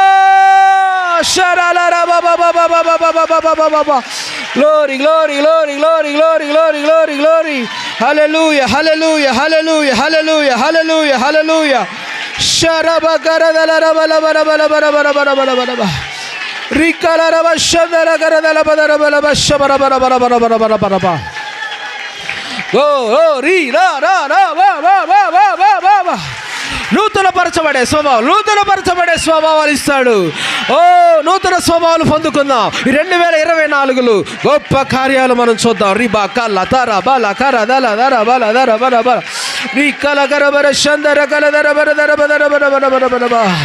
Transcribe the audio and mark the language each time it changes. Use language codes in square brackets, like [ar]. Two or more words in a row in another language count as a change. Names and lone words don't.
[en] Glory, glory, glory, glory, glory, glory, glory, glory. Hallelujah, hallelujah, hallelujah, hallelujah, hallelujah, hallelujah. Sharaba karadala rabala bara bara bara bara bara bara bara. Rikala raba shandara karadala bara bara bara shabara bara bara bara bara bara bara bara. Go, oh, ri, ra, ra, ra, va, va, va, va, va, va, va. [te] నూతన పరచబడే స్వభావం, నూతన పరచబడే స్వభావాలు ఇస్తాడు. ఓ నూతన స్వభావాలు పొందుకుందాం. ఈ 2024లో గొప్ప కార్యాలు మనం చూద్దాం. రిబా కల్ల తర బల కర దల దర బల దర బర బర రి కల కర బర షందర కల దర బర దర బర బర బర బర బర బర.